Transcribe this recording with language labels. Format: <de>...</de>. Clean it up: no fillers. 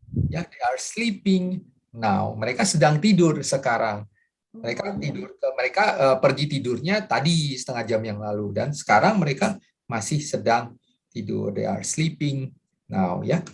<en>Ya, they are sleeping now.</en> <id>Mereka sedang tidur sekarang. Mereka pergi tidurnya tadi setengah jam yang lalu dan sekarang mereka masih sedang tidur.</id> <en>They are sleeping now ya.</en>